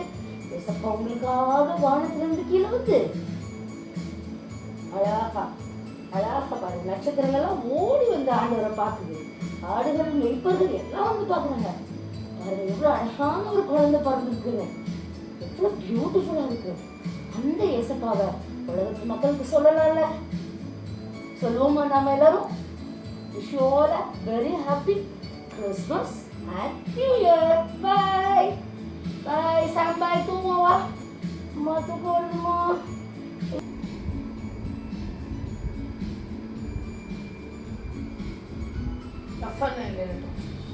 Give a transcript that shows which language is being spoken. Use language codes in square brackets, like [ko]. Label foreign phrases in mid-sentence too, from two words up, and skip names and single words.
[ta] ஏசப்பா உங்களுக்காக வானத்துல இருந்து கீழே வந்து அழகா அழகா பாரு, நட்சத்திரங்கள்லாம் ஓடி வந்து ஆண்டவரை பார்க்குது. ஆடுகள் மெய்ப்பர்கள் எல்லாம் வந்து பார்க்குறாங்க. பாருங்க எவ்வளவு அழகான ஒரு குழந்தை பிறந்திருக்குன்னு, எவ்வளவு பியூட்டிஃபுல்லா இருக்கு. அந்த ஏசப்பாவை உலகத்து மக்களுக்கு சொல்லலாம்ல, சொல்லுவோமா? நாம எல்லாரும் [en] wish you all a very happy Christmas and New Year. Bye bye. [id] Sampai tunggu [ta] அம்மா தூக்கமா. [id] Apa nih?